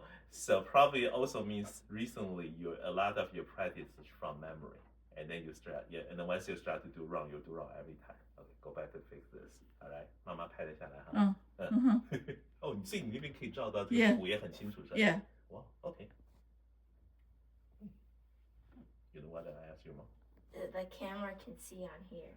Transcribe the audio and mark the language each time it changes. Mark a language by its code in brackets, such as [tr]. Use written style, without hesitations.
[en] So probably also means recently a lot of your practice is from memory, and then and then once you start to do wrong, you do wrong every time. Okay, go back to fix this. All right， [zh] 妈妈拍了下来哈。哦，所以你那边可以照到这个谱也很清楚是吧 [en] Yeah. Wow, okay. You know what I asked you, Mom? The camera can see on here.